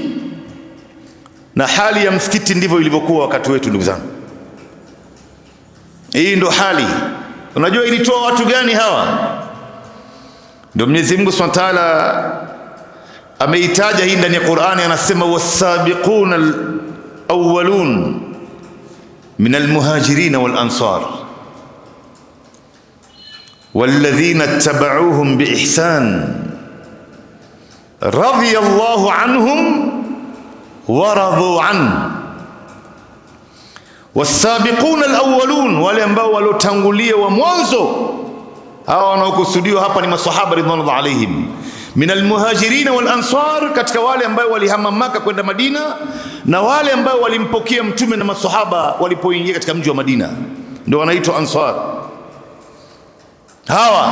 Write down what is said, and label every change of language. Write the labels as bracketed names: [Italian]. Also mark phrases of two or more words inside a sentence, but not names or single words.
[Swahili] Na hali ya msikiti ndivyo ilivyokuwa wakati wetu, ndugu zangu. Hii ndo hali. Unajua ilitoa watu gani hawa? Ndio Mwenyezi Mungu [Arabic] سبحانه وتعالى [Swahili] ameitaja hii ndani ya Qur'ani, anasema [Arabic] والسابقون الأولون من المهاجرين والأنصار والذين اتبعوهم بإحسان رضي الله عنهم ورضوا عن. والسابقون الأولون, [Swahili] wale ambao walotangulia wa mwanzo. Hawa wanaokusudiwa hapa ni maswahaba [Arabic] رضوان الله عليهم, من المهاجرين والأنصار, [Swahili] katika wale ambao walihama Maka kwenda Madina na wale ambao walimpokea Mtume na maswahaba walipoingia katika mji wa Madina, ndio wanaitwa ansar hawa.